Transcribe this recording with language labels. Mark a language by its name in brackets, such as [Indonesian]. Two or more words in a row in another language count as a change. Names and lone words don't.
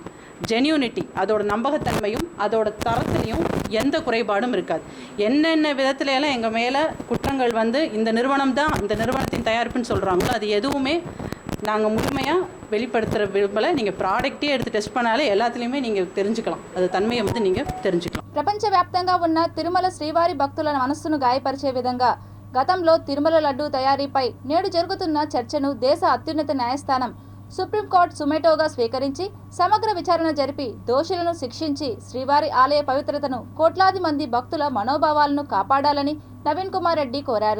[Tamil] ஜென்யூனிட்டி, அதோட நம்பகத்தன்மையும் அதோட தரத்துலையும் எந்த குறைபாடும் இருக்காது. என்னென்ன விதத்துல எல்லாம் எங்கள் மேலே குற்றங்கள் வந்து இந்த நிறுவனம் தான் இந்த நிறுவனத்தின் தயாரிப்புன்னு சொல்கிறாங்களோ அது எதுவுமே நாங்கள் முழுமையாக வெளிப்படுத்துகிற விரும்பலை. நீங்கள் ப்ராடக்ட்டே எடுத்து டெஸ்ட் பண்ணாலே எல்லாத்துலேயுமே நீங்கள் தெரிஞ்சுக்கலாம், அது తన్మయం வந்து நீங்கள் தெரிஞ்சுக்கலாம். [Telugu] ప్రపంచవ్యాప్తంగా ఉన్న తిరుమల శ్రీవారి భక్తుల మనస్సును గాయపరిచే విధంగా గతంలో తిరుమల లడ్డూ తయారీపై నేడు జరుగుతున్న చర్చను దేశ అత్యున్నత న్యాయస్థానం సుప్రీంకోర్టు సుమోటోగా స్వీకరించి సమగ్ర విచారణ జరిపి దోషులను శిక్షించి శ్రీవారి ఆలయ పవిత్రతను కోట్లాది మంది భక్తుల మనోభావాలను కాపాడాలని నవీన్ కుమార్ రెడ్డి కోరారు.